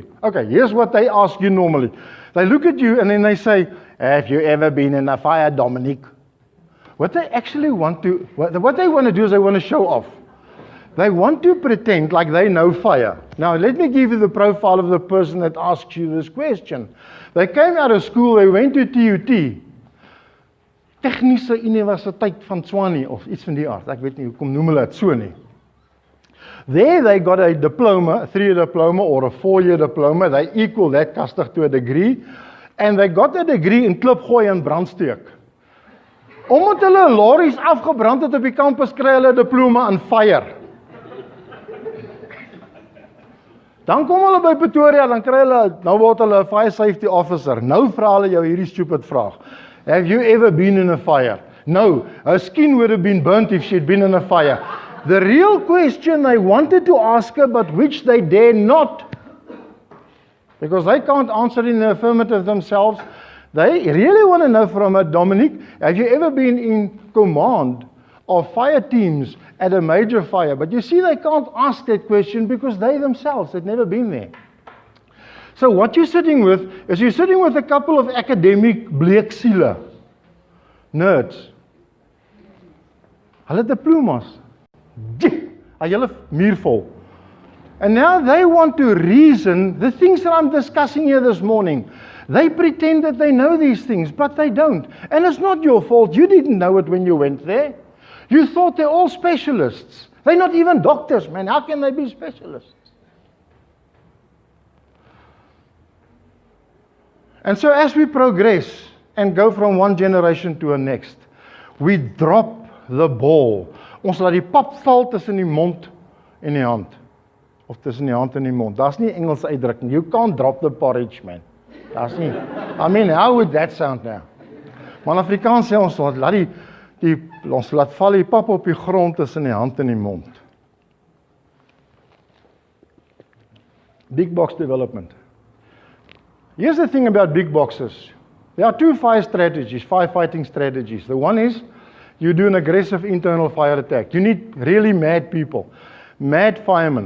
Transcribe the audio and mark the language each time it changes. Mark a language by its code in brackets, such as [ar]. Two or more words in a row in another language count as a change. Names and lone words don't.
[en] Okay, here's what they ask you normally. They look at you and then they say, have you ever been in a fire, Dominic? What they actually want to, what they want to do is they want to show off. They want to pretend like they know fire. Now, let me give you the profile of the person that asks you this question. They came out of school, they went to TUT. [af] Tegnische Universiteit van Tshwane, of iets van die aard. Ek weet nie, hoekom noem hulle het so nie. [en] There they got a diploma, a 3-year diploma or a 4-year diploma. They equal that kastig to a degree. And they got a degree in [af] klipgooi en brandsteek. Omdat hulle lorries afgebrand het op die campus, kry hulle 'n diploma in fire. Dan kom hulle by Pretoria, dan kry hulle, nou word hulle 'n [en] fire safety officer. [af] Nou vra hulle jou hierdie stupid vraag. [en] Have you ever been in a fire? No, her skin would have been burnt if she'd been in a fire. The real question they wanted to ask her, but which they dare not, because they can't answer in the affirmative themselves, they really want to know from her, Dominic, have you ever been in command of fire teams at a major fire? But you see, they can't ask that question because they themselves had never been there. So what you're sitting with is you're sitting with a couple of academic bleeksiele, nerds. [af] Hulle diplomas. Hy hulle muur vol. [en] And now they want to reason the things that I'm discussing here this morning. They pretend that they know these things, but they don't. And it's not your fault. You didn't know it when you went there. You thought they're all specialists. They're not even doctors, man. How can they be specialists? And so as we progress, and go from one generation to the next. We drop the ball. [af] Ons laat die pap val tussen die mond en die hand. Of tussen die hand en die mond. Daar's nie Engelse uitdrukking. [en] You can't drop the porridge, man. [af] Daar's nie. [en] I mean, how would that sound now? [af] Maar in Afrikaans sê ons laat ons laat val die pap op die grond tussen die hand en die mond. [en] Big box development. Here's the thing about big boxes. There are two firefighting strategies. The one is you do an aggressive internal fire attack. You need really mad people, mad firemen.